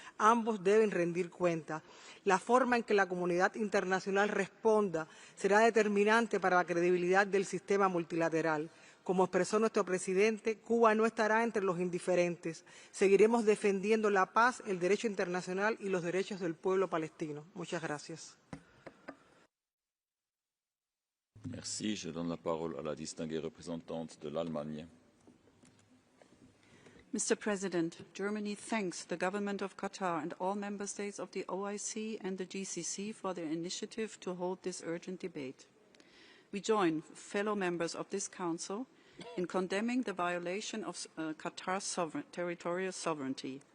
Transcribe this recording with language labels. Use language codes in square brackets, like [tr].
[es] Ambos deben rendir cuenta. La forma en que la comunidad internacional responda será determinante para la credibilidad del sistema multilateral. Como expresó nuestro presidente, Cuba no estará entre los indiferentes. Seguiremos defendiendo la paz, el derecho internacional y los derechos del pueblo palestino. Muchas gracias. [fr] Merci. Je donne la parole à la distinguée représentante de l'Allemagne. [en] Mr. President, Germany thanks the government of Qatar and all member states of the OIC and the GCC for their initiative to hold this urgent debate. We join fellow members of this Council in condemning the violation of Qatar's territorial sovereignty.